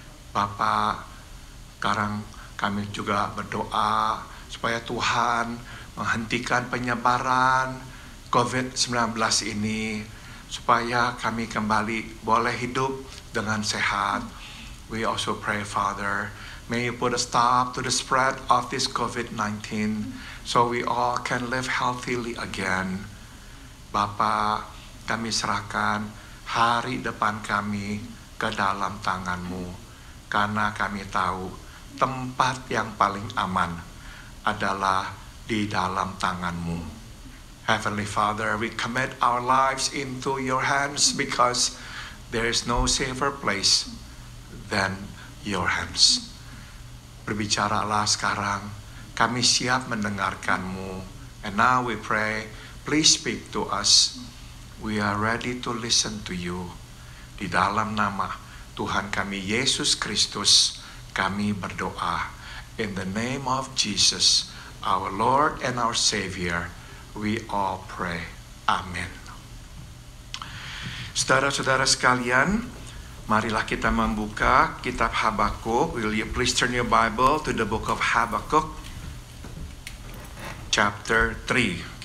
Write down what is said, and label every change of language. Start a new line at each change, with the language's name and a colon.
Indonesian: Bapa, sekarang kami juga berdoa supaya Tuhan menghentikan penyebaran COVID-19 ini, supaya kami kembali boleh hidup dengan sehat.
English: We also pray, Father, may you put a stop to the spread of this COVID-19 so we all can live healthily again.
Indonesian: Bapa, kami serahkan hari depan kami ke dalam tangan-Mu, karena kami tahu tempat yang paling aman adalah di dalam tangan-Mu.
English: Heavenly Father, we commit our lives into your hands because there is no safer place than your hands.
Indonesian: Berbicaralah sekarang, kami siap mendengarkan-Mu.
English: And now we pray, please speak to us. We are ready to listen to you.
Indonesian: Di dalam nama Tuhan kami Yesus Kristus, kami berdoa.
English: In the name of Jesus, our Lord and our Savior, we all pray. Amin.
Indonesian: Saudara-saudara sekalian, marilah kita membuka kitab Habakuk.
English: Will you please turn your Bible to the book of Habakuk, chapter 3.